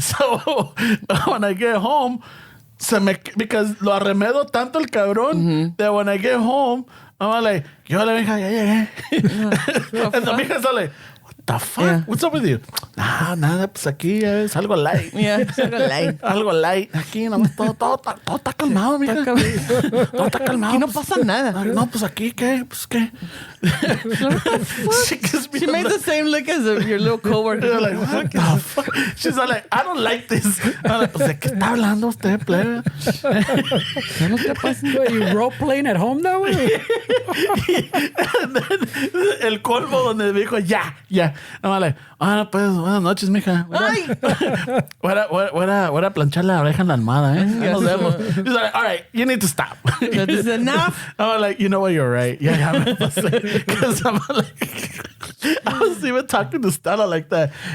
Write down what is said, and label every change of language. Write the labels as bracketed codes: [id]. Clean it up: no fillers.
[en] So when I get home, because [es] lo arremedo tanto el cabrón, [en] that when I get home, I'm like, [es] yo le mija, ya llegué. [en] And the mija está like, what the fuck? Yeah. What's up with you? [es] Nada, pues aquí es algo light. [en] Yeah, it's algo light. [es] Algo light. Aquí nomás todo está calmado, mija. Todo está calmado. Aquí no pues. pasa nada. No, pues aquí, ¿qué? Pues, ¿qué? [en] She made the same look as your little coworker. You're like, what the fuck? She's like, I don't like this. I'm like, [es] pues, ¿de qué está hablando usted, plebe? ¿Qué no te pasa? [en] Wait, you role playing at home now? [es] El colmo donde me dijo, ya. [en] I'm like, [es] pues, buenas noches, mija. Voy a planchar la oreja en la almohada, ¿eh? Ya nos vemos. [en] She's like, all right, you need to stop. So this is enough. I'm like, you know what, you're right. [es] Ya me pasé. [en] Because I'm like, I was even talking to Stella like that.